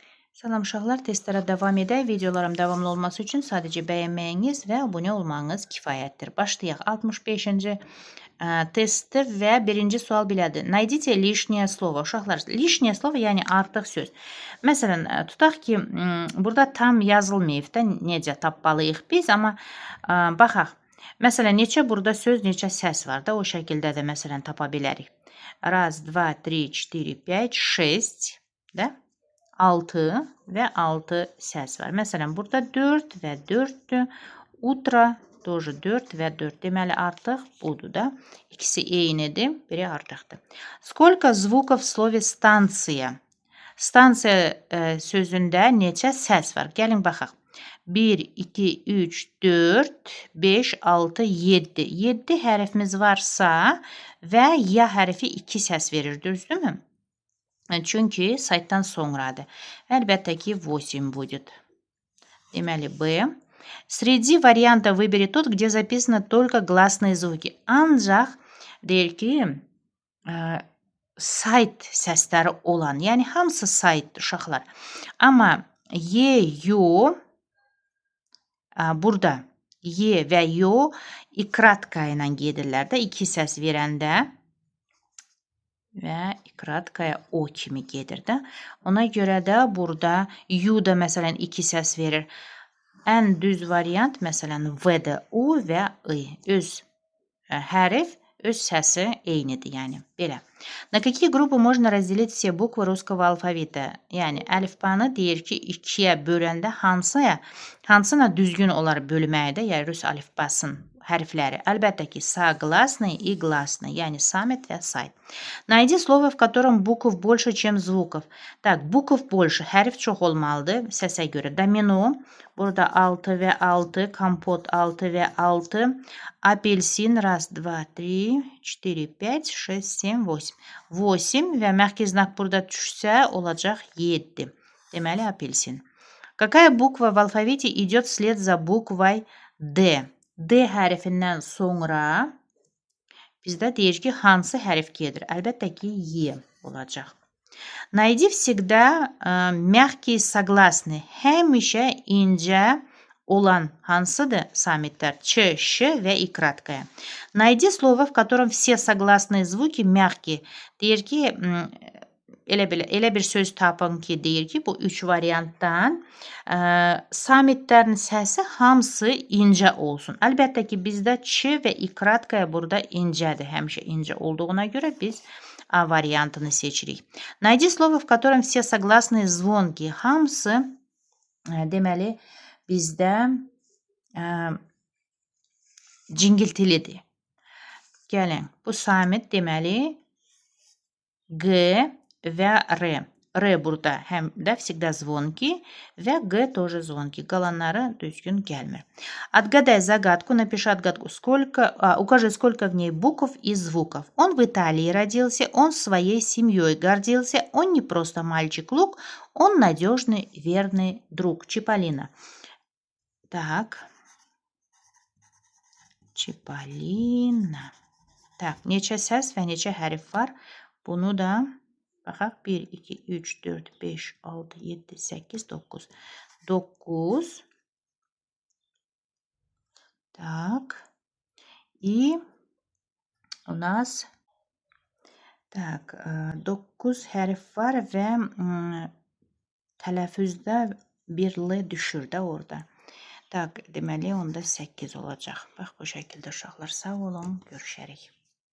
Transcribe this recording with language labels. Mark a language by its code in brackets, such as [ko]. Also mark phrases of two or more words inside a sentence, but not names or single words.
[az] Salam uşaqlar, testlərə davam edək. Videolarım davamlı olması üçün sadəcə bəyənməyiniz və abunə olmağınız kifayətdir. Başlayaq. 65-ci testi və birinci sual belədir. [ru] Найдите лишнее слово. Uşaqlar, лишнее слово, [az] yəni artıq söz. Məsələn, tutaq ki, burada tam yazılmayıb da necə tapmalıyıq biz, amma baxaq. Məsələn, neçə burada söz, neçə səs var da o şəkildə də məsələn tapa bilərik. 1, 2, 3, 4, 5, 6 da 6 və 6 səs var. Məsələn, burada 4 və 4-dür. [ru] Utro тоже [az] 4 və 4. Deməli, artıq budur da. İkisi eynidir, biri artıqdır. [ru] Сколько звуков в слове станция? [az] Stansiya sözündə neçə səs var? Gəlin baxaq. 1, 2, 3, 4, 5, 6, 7. 7 hərfimiz varsa və ya hərfi 2 səs verir, düzdürmü? Çünki saytdan sonradır. Əlbəttə ki, 8 будет. Deməli, B. [ru] Среди вариантов выбери тот, где записаны только гласные звуки. [az] Ancaq deyir ki, sayt səsləri olan, yəni hamısı saytdır uşaqlar. Amma Y, yo, burada Y və yo ikratka ilə gedirlər də, 2 səs verəndə və ikratkaya o kimi gedir də. Ona görə də burada U da məsələn 2 səs verir. Ən düz variant məsələn V-də U və I. Öz hərf, öz səsi eynidir, yəni belə. [ru] На какие группы можно разделить все буквы русского алфавита? [az] Yəni əlifbanı deyir ki, 2-yə böləndə hansına düzgün olar bölməkdə, yəni rus əlifbasının hərfləri. Əlbəttə ki, [ru] согласные и гласные, [az] yəni самит və sayt. [ru] Найди слово, в котором букв больше, чем звуков. Так, bukv больше, [az] hərf çox olmalıdır səsə görə. Domino, burada 6 və 6, kompot 6 və 6, apelsin 1, 2, 3, 4, 5, 6, 7, 8. 8 və məxki znak burada düşsə olacaq 7. Deməli, apelsin. [ru] Какая буква в алфавите идет вслед за буквой D? [az] D hərfindən sonra bizdə deyir ki, hansı hərf gedir? Əlbəttə ki, Y olacaq. [ru] Найди всегда мягкие согласные. [az] Həmişə incə olan hansıdır samitlər? Ç, Ş və ikratkaya. [ru] Найди слово, в котором все согласные звуки мягкие. [az] Deyir ki, elə bir söz tapın ki, deyir ki, bu 3 variantdan samitlərin səsi hamısı incə olsun. Əlbəttə ki, bizdə Ç və ikratkaya burada incədir. Həmişə incə olduğuna görə biz A variantını seçirik. [ru] Найди слово, в котором все согласные звонкие. [az] Hamısı deməli bizdə cingiltilidir. Gəlin, bu samit deməli G və R. R burada həm də [ru] всегда звонкий [az] və G [ru] тоже звонкий. [az] Qalanları düzgün gəlmir. [ru] Отгадай загадку, напиши отгадку. Укажи, сколько в ней букв и звуков. Он в Италии родился, он своей семьей гордился, он не просто мальчик-лук, он надежный, верный друг. Чиполлино. Так. Чиполлино. Так, [az] neçə səs və neçə hərf var? Bunu da baxaq. 1, 2, 3, 4, 5, 6, 7, 8, 9. 9. [ru] Так. И у нас [az] 9 hərf var və tələffüzdə bir L düşür də orada. Tak, deməli onda 8 olacaq. Bax, bu şəkildə uşaqlar, sağ olun, görüşərik.